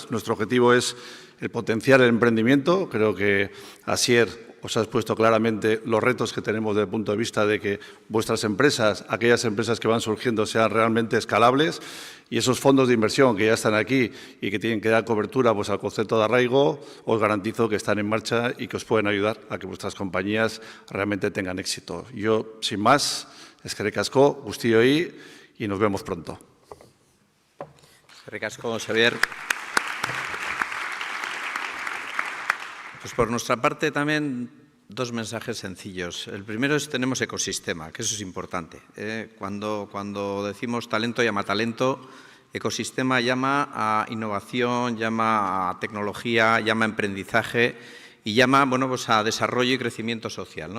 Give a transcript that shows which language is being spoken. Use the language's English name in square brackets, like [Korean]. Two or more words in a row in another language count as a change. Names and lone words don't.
[Spanish] Nuestro objetivo es el potenciar el emprendimiento. Creo que Asier os ha expuesto claramente los retos que tenemos desde el punto de vista de que vuestras empresas, aquellas empresas que van surgiendo, sean realmente escalables, y esos fondos de inversión que ya están aquí y que tienen que dar cobertura pues, al concepto de arraigo, os garantizo que están en marcha y que os pueden ayudar a que vuestras compañías realmente tengan éxito. Yo, sin más, [Basque] eskerrik asko guztioi [Spanish] y nos vemos pronto. [Basque] Eskerrik asko, Xavier. [Spanish] Pues por nuestra parte también Dos mensajes sencillos. El primero es tenemos ecosistema, que eso es importante. Cuando decimos talento llama talento, ecosistema llama a innovación, llama a tecnología, llama a emprendizaje y llama pues a desarrollo y crecimiento social, ¿no?